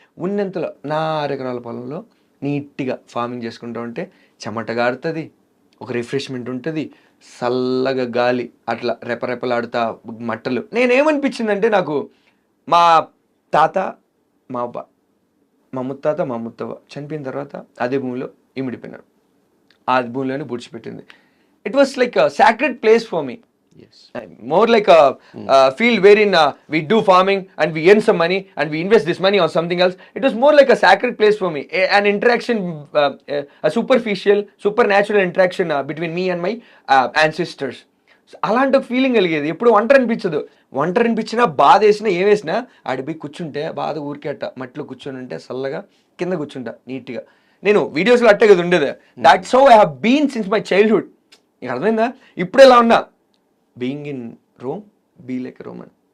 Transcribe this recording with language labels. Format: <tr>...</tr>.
<te>ఉన్నంతలో నా 6 ఎకరాల పొలంలో నీట్గా ఫార్మింగ్ చేసుకుంటూ ఉంటే చెమట గారుతుంది, ఒక రిఫ్రెష్మెంట్ ఉంటుంది, చల్లగా గాలి అట్లా రెపరెపలాడుతా మట్టలు. నేనేమనిపించిందంటే నాకు మా తాత, మా అబ్బ, మా ముత్తాత, మా ముత్తవ్వ చనిపోయిన తర్వాత అదే భూమిలో ఇమిడిపోయినారు. ఆ భూమిలోనే పూడ్చిపెట్టింది.</te> <en>It was like a sacred place for me. Yes. More like a field wherein we do farming and we earn some money and we invest this money on something else. It was more like a sacred place for me. An interaction, a superficial, supernatural interaction between me and my ancestors.</en> <te>అలాంటి ఒక feeling కలిగేది. ఎప్పుడు ఒంటరి అనిపించదు. ఒంటరి అనిపించినా, బాధ వేసినా, ఏం వేసినా ఆడిపోయి కూర్చుంటే బాధ ఊరికేట మట్టిలో కూర్చొని ఉంటే చల్లగా కింద కూర్చుంటా నీట్గా. నేను వీడియోస్లో అట్టే కదా ఉండేది.</te> <en>That's how I have been since my childhood.</en> <te>నీకు అర్థమైందా? ఇప్పుడు ఎలా ఉన్నా</te> <en>Being in Rome be like Roman.</en>